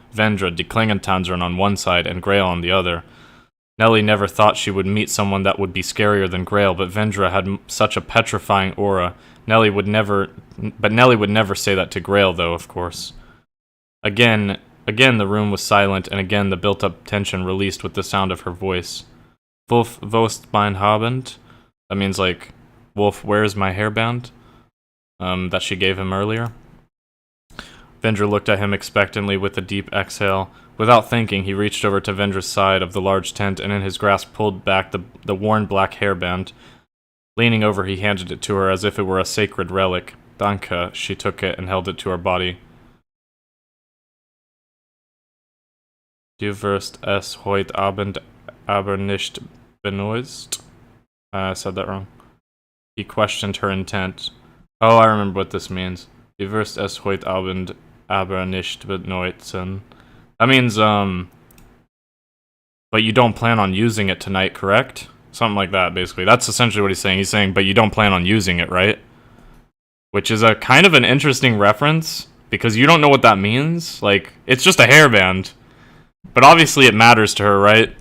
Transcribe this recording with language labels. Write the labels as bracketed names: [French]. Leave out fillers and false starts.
[English] Vendra, de Klingentanzern on one side, and Grail on the other. Nellie never thought she would meet someone that would be scarier than Grail, but Vendra had such a petrifying aura. Nellie would never say that to Grail, though, of course. Again, the room was silent, and again the built-up tension released with the sound of her voice. [German] Wolf, wo ist mein Haarband? [English] That means, like, Wolf, where's my hairband? That she gave him earlier. Vendra looked at him expectantly with a deep exhale. Without thinking, he reached over to Vendra's side of the large tent and in his grasp pulled back the worn black hairband. Leaning over, he handed it to her as if it were a sacred relic. [German] Danke, [English] she took it and held it to her body. [German] Du wirst es heute Abend aber nicht benutzt? [English] I said that wrong. He questioned her intent. Oh, I remember what this means. [German] Du wirst es heute Abend aber nicht benutzen. [English] That means, but you don't plan on using it tonight, correct? Something like that, basically. That's essentially what he's saying. He's saying, but you don't plan on using it, right? Which is a kind of an interesting reference, because you don't know what that means. Like, it's just a hairband. But obviously it matters to her, right?